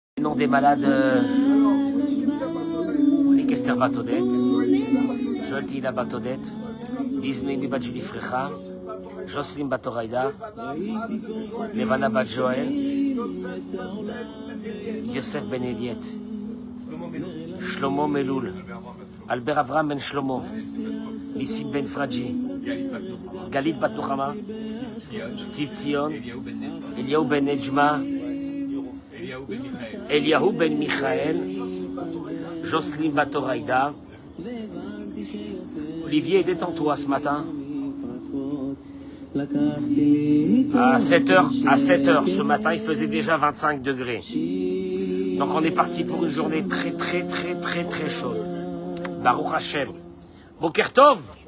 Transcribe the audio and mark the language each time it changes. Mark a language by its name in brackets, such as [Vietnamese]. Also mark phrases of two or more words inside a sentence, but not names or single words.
[French] Nom des malades, les Esther Batodet, Joël Tila Batodet, Isnemi Badjuli Frecha, Jocelyne Batoraïda, Levana Bat Joël, Yosef Ben Eliet, Shlomo Meloul, Albert Avram Ben Shlomo, Lissi Ben Fradji, Galit Bat Nuchama, Steve Tzion, Eliaou Ben Nejma, Eliaou Ben Michael, Jocelyne Batoraïda. Olivier, détends-toi ce matin. À 7h ce matin, il faisait déjà 25 degrés. Donc on est parti pour une journée très chaude. [Hebrew] ברוך השם. בוקר טוב.